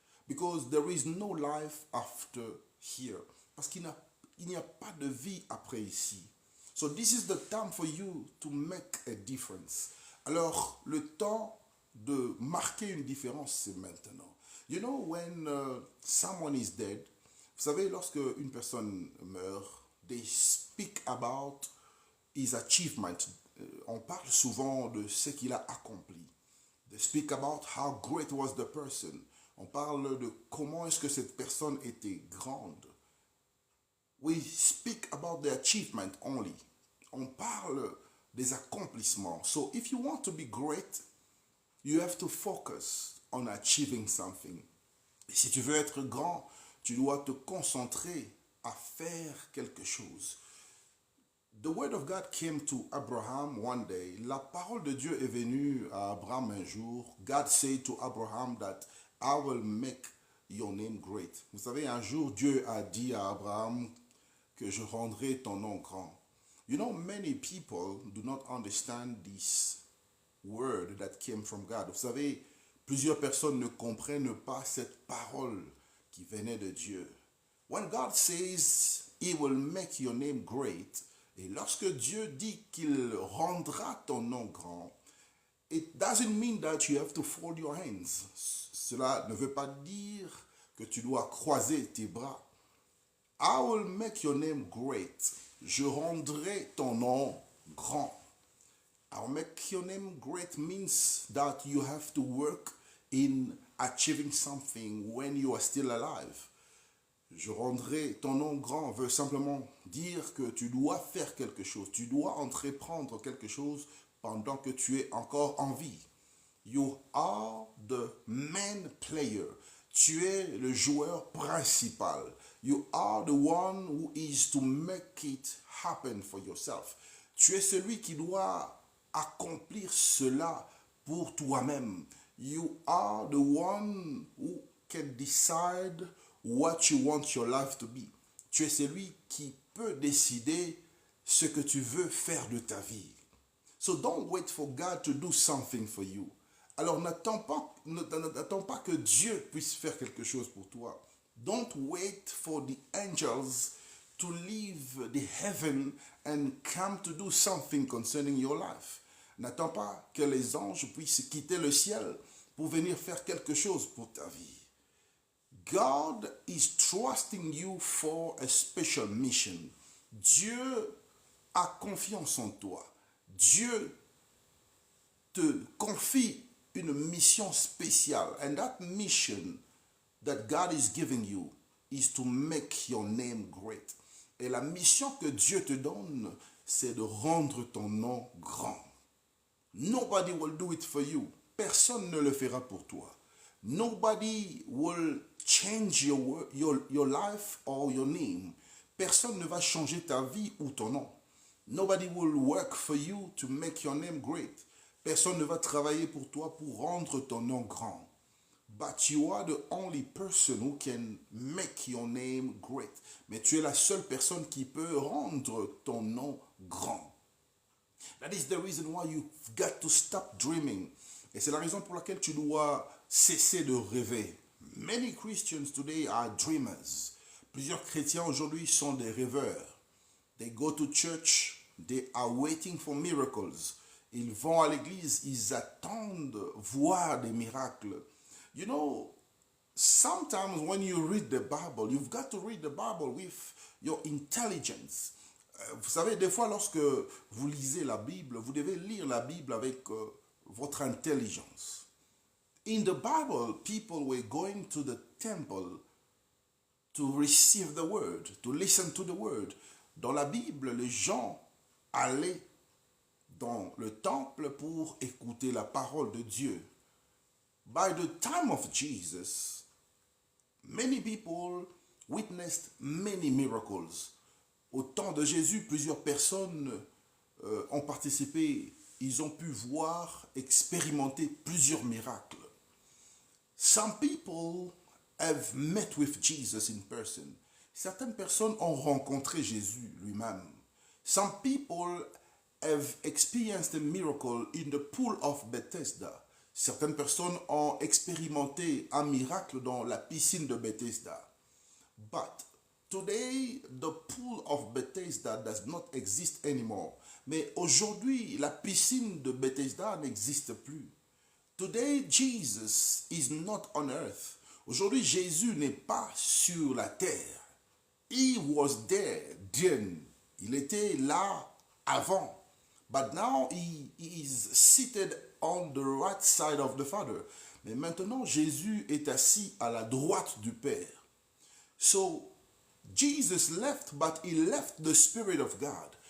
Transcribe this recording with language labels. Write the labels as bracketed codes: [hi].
[en] Because there is no life after here. [fr] Parce qu'il n'y a pas de vie après ici. [en] So this is the time for you to make a difference. [fr] Alors, le temps de marquer une différence, c'est maintenant. [en] You know, when someone is dead, [fr] vous savez, lorsque une personne meurt, [en] they speak about his achievement. [fr] On parle souvent de ce qu'il a accompli. [en] They speak about how great was the person. [fr] On parle de comment est-ce que cette personne était grande. [en] We speak about the achievement only. [fr] On parle des accomplissements. [en] So if you want to be great, you have to focus on achieving something. [fr] Et si tu veux être grand, tu dois te concentrer à faire quelque chose. [en] The word of God came to Abraham one day. [fr] La parole de Dieu est venue à Abraham un jour. [en] God said to Abraham that I will make your name great. [fr] Vous savez, un jour, Dieu a dit à Abraham que je rendrai ton nom grand. [en] You know, many people do not understand this word that came from God. [fr] Vous savez, plusieurs personnes ne comprennent pas cette parole qui venait de Dieu. [en] When God says He will make your name great, [fr] et lorsque Dieu dit qu'il rendra ton nom grand, [en] it doesn't mean that you have to fold your hands. [fr] Cela ne veut pas dire que tu dois croiser tes bras. [en] I will make your name great. [fr] Je rendrai ton nom grand. [en] I will make your name great means that you have to work in achieving something when you are still alive. [fr] Je rendrai ton nom grand veut simplement dire que tu dois faire quelque chose. Tu dois entreprendre quelque chose pendant que tu es encore en vie. [en] You are the main player. [fr] Tu es le joueur principal. [en] You are the one who is to make it happen for yourself. [fr] Tu es celui qui doit accomplir cela pour toi-même. [en] You are the one who can decide what you want your life to be. [fr] Tu es celui qui peut décider ce que tu veux faire de ta vie. [en] So don't wait for God to do something for you. [fr] Alors n'attends pas que Dieu puisse faire quelque chose pour toi. [en] Don't wait for the angels to leave the heaven and come to do something concerning your life. [fr] N'attends pas que les anges puissent quitter le ciel pour venir faire quelque chose pour ta vie. [en] God is trusting you for a special mission. [fr] Dieu a confiance en toi. Dieu te confie une mission spéciale. [en] And that mission that God is giving you is to make your name great. [fr] Et la mission que Dieu te donne, c'est de rendre ton nom grand. [en] Nobody will do it for you. [fr] Personne ne le fera pour toi. [en] Nobody will change your life or your name. [fr] Personne ne va changer ta vie ou ton nom. [en] Nobody will work for you to make your name great. [fr] Personne ne va travailler pour toi pour rendre ton nom grand. [en] But you are the only person who can make your name great. [fr] Mais tu es la seule personne qui peut rendre ton nom grand. [en] That is the reason why you've got to stop dreaming. [fr] Et c'est la raison pour laquelle tu dois cesser de rêver. [en] Many Christians today are dreamers. [fr] Plusieurs chrétiens aujourd'hui sont des rêveurs. [en] They go to church, they are waiting for miracles. [fr] Ils vont à l'église, ils attendent voir des miracles. [en] You know, sometimes when you read the Bible, you've got to read the Bible with your intelligence. [fr] Vous savez, des fois, lorsque vous lisez la Bible, vous devez lire la Bible avec votre intelligence. [en] In the Bible, people were going to the temple to receive the word, to listen to the word. [fr] Dans la Bible, les gens allaient dans le temple pour écouter la parole de Dieu. [en] By the time of Jesus, many people witnessed many miracles. [fr] Au temps de Jésus, plusieurs personnes ont participé, ils ont pu voir, expérimenter plusieurs miracles. [en] Some people have met with Jesus in person. [fr] Certaines personnes ont rencontré Jésus lui-même. [en] Some people have experienced a miracle in the pool of Bethesda. [fr] Certaines personnes ont expérimenté un miracle dans la piscine de Bethesda. [en] But today, the pool of Bethesda does not exist anymore. [fr] Mais aujourd'hui, la piscine de Bethesda n'existe plus. [en] Today, Jesus is not on earth. [fr] Aujourd'hui, Jésus n'est pas sur la terre. [en] He was there then. [fr] Il était là avant. [en] But now he is seated on the right side of the Father. [fr] Mais maintenant, Jésus est assis à la droite du Père. [en] So, Jesus left, but he left the Spirit of God.